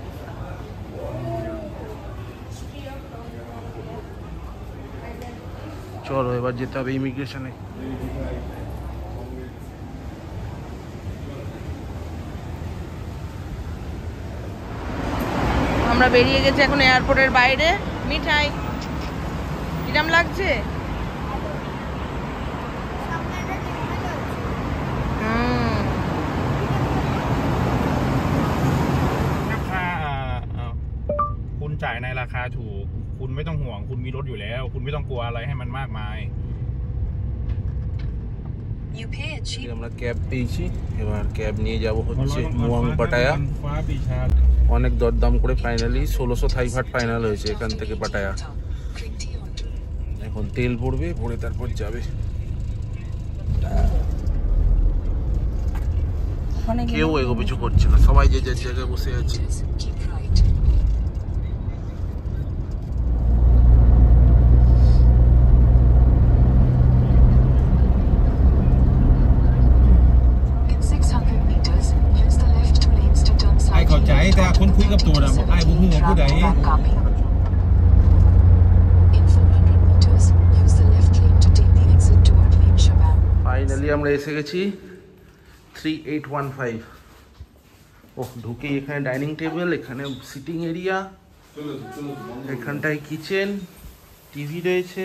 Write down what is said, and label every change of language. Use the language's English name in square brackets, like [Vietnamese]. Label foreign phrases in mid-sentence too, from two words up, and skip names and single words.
[Bangla] চলো এবার যেতে হবে ইমিগ্রেশনে। আমরা বেরিয়ে গেছি এখন এয়ারপোর্টের বাইরে। মিঠাই কিরম লাগছে? [Thai] คุณจ่ายในราคาถูกคุณไม่ต้องห่วงคุณมีรถอยู่แล้วคุณไม่ต้องกลัวอะไรให้มันมากมาย [Bangla] আমরা ক্যাব পেয়েছি, এবার ক্যাব নিয়ে যাব হচ্ছে মুয়াং পাটায়া। অনেক দরদাম করে ফাইনালি 1600 থাই ভাট ফাইনাল হয়েছে এখান থেকে পাটায়া। এখন তেল ভরবে, ভরে তারপর যাবে। ওখানে কেউ এগো পিছু করছে না, সবাই যে যার জায়গায় বসে আছে। [Thai] เข้าใจแต่คนคุยกับตัวน่ะบอกไอ้บ่ฮู้ว่าผู้ใด [Bangla] ফাইনালি আমরা এসে গেছি 3815। ও ঢুকে এখানে [English] dining table, [Bangla] এখানে [English] sitting area, [Bangla] এখানটায় কিচেন, টিভি রয়েছে।